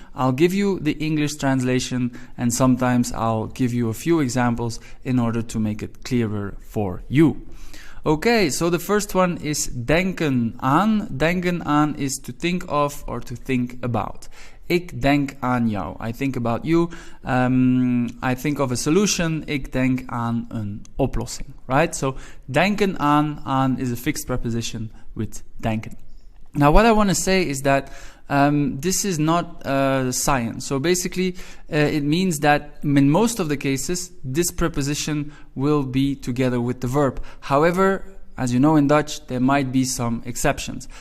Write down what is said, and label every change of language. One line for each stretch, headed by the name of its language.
English: I'll give you the English translation and sometimes I'll give you a few examples in order to make it clearer for you. Okay, so the first one is denken aan. Denken aan is to think of or to think about.
Dutch: Ik denk aan jou.
English: I think about you. I think of a solution.
Dutch: Ik denk aan een oplossing.
English: Right? So denken aan is a fixed preposition with denken. Now what I want to say is that this is not science. So basically it means that in most of the cases this preposition will be together with the verb. However, as you know in Dutch there might be some exceptions.